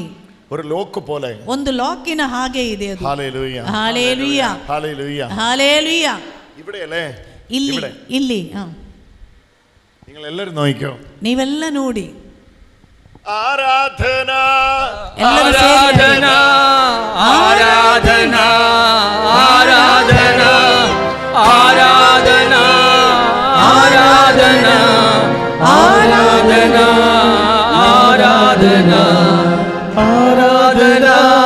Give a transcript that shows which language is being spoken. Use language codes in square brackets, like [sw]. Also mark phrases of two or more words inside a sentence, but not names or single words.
[ml] ഒരു ലോക്ക് പോലെ [kn] ಒಂದು ಲಾಕಿನ ಹಾಗೆ ಇದೆ ಅದು [ml] ഹല്ലേലൂയ ഹല്ലേലൂയ ഹല്ലേലൂയ ഹല്ലേലൂയ ഇവിടെയല്ലേ [kn] ಇಲ್ಲಿ [ml] നിങ്ങൾ എല്ലാവരും നോക്കിക്കോ [kn] ನೀವೆಲ್ಲ ನೋಡಿ [ml] ആരാധന ആരാധന ആരാധന ആരാധന ആരാധന ആരാധന ആരാധന ആരാധന ആരാധന